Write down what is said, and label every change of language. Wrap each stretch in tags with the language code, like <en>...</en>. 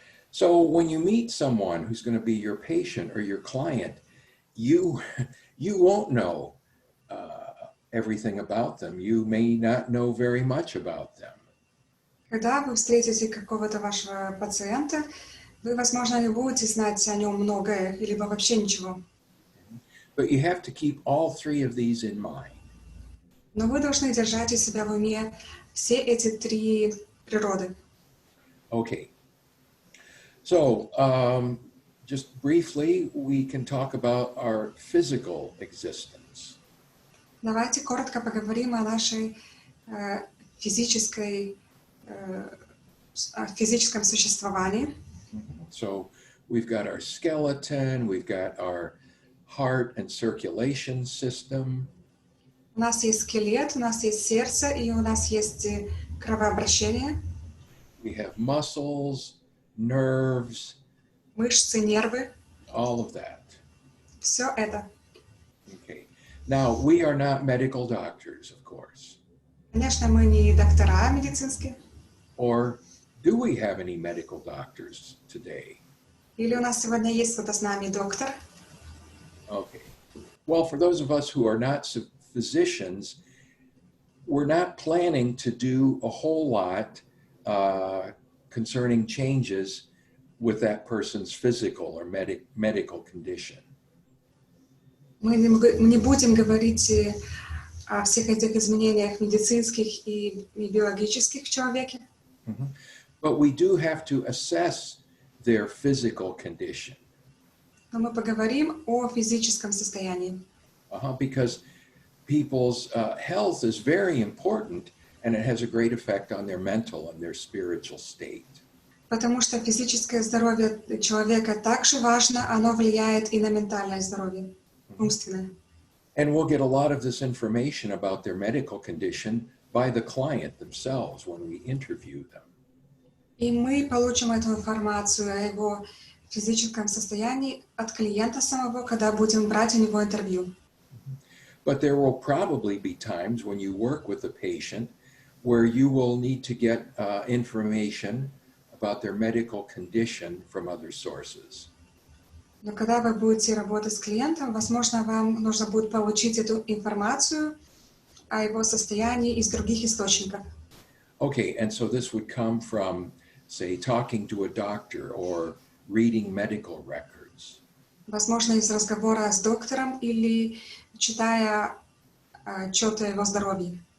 <en>So when you meet someone who's going to be your patient or your client, you won't know everything about them. You may not know very much about them.</en> <ru>Когда вы встретите какого-то вашего пациента, вы, возможно, не будете знать о нем многое, либо вообще ничего.</ru> <en>But you have to keep all three of these in mind.</en> <ru>Но вы должны держать у себя в уме все эти три природы.</ru> <en>Okay. So just briefly, we can talk about our physical existence.</en> <ru>Давайте коротко поговорим о нашей физическом существовании.</ru> <en>So we've got our skeleton, we've got our heart and circulation system.</en> <ru>У нас есть скелет, у нас есть сердце, и у нас есть кровообращение,</ru> <en>We have muscles, nerves,</en> <ru>мышцы, нервы,</ru> <en>all of that.</en> <ru>все это.</ru> <en>Okay. Now, we are not medical doctors, of course.</en> <ru>Конечно, мы не доктора медицинские.</ru> <en>Or do we have any medical doctors today?</en> <ru>Или у нас сегодня есть кто-то с нами доктор?</ru> <en>Okay. Well, for those of us who are not physicians, we're not planning to do a whole lot concerning changes with that person's physical or medical condition.</en> <ru>Мы не будем говорить о всех этих изменениях медицинских и биологических в человеке.</ru> <en>But we do have to assess their physical condition.</en> <ru>Но мы поговорим о физическом состоянии.</ru> <en>Because people's health is very important and it has a great effect on their mental and their spiritual state.</en> <ru>Потому что физическое здоровье человека также важно, оно влияет и на ментальное здоровье, умственное.</ru> <en>And we'll get a lot of this information about their medical condition by the client themselves when we interview them.</en> <ru>И мы получим эту информацию о его физическом состоянии от клиента самого, когда будем брать у него интервью.</ru> <en>But there will probably be times when you work with a patient where you will need to get information about their medical condition from other sources.</en> <ru>Но когда вы будете работать с клиентом, возможно, вам нужно будет получить эту информацию о его состоянии из других источников.</ru> <en>Okay, and so this would come from, say, talking to a doctor or reading medical records.</en> <ru>Возможно, из разговора с доктором или читая отчеты о его здоровье.</ru>